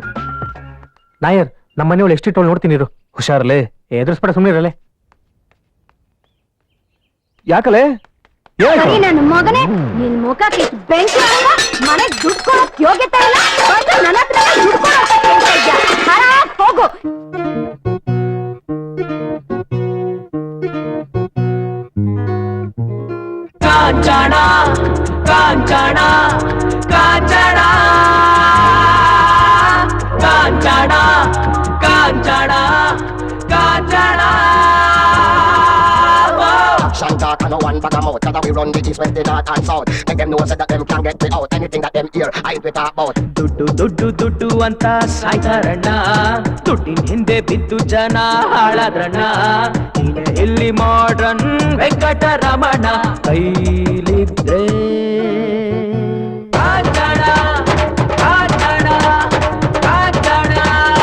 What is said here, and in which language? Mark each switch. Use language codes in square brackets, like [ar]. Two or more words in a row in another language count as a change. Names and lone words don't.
[kn] ನಾಯರ್, ನಮ್ಮ ಮನೆಯೊಳು ಎಷ್ಟಿಟ್ಟು ನೋಡ್ತೀನಿ ಇರು. ಹುಷಾರ್ಲೆ, ಎದುರಿಸ್ಬೇಡ, ಸುಮ್ಮನೆ ಇರಲೆ. ಯಾಕಲೆ? ನನ್ನ ಮಗನೇ, ನಿನ್ ಮುಖ ಬೆಂಕಿ ಮನೆ ದುಡ್ಡು ಕೊಡೋಕ್ ಯೋಗ್ಯತೆ ಇಲ್ಲ. ನನ್ನ ಹತ್ರ ದುಡ್ಡು ಕೊಡೋಕ್ ಹೋಗು. ಕಾಂಚನ ಕಾಂಚನ ಕಾಂಚನ ಕಾಂಚನ ಕಾಂಚನ ಕಾಂಚನ. [en] Shanta and no one bag of mouth, 'cause we run the east, west, the north and south. Make them know so that them can't get me out. Anything that them hear, I we talk about. [kn] ದುಡ್ಡು ದುಡ್ಡು ದುಡ್ಡು ಅಂತ ಸಾಯ್ತಾರಣ್ಣ, ದುಡ್ಡಿನ ಹಿಂದೆ ಬಿದ್ದು ಜನ ಹಾಳಾದ್ರಣ್ಣ. ನೀನೆ ಇಲ್ಲಿ ಮಾಡ್ರನ್ ವೆಂಕಟರಮಣ, ಕೈಲಿದ್ರೆ ಕಾಂಚನ ಕಾಂಚನ ಕಾಂಚನ.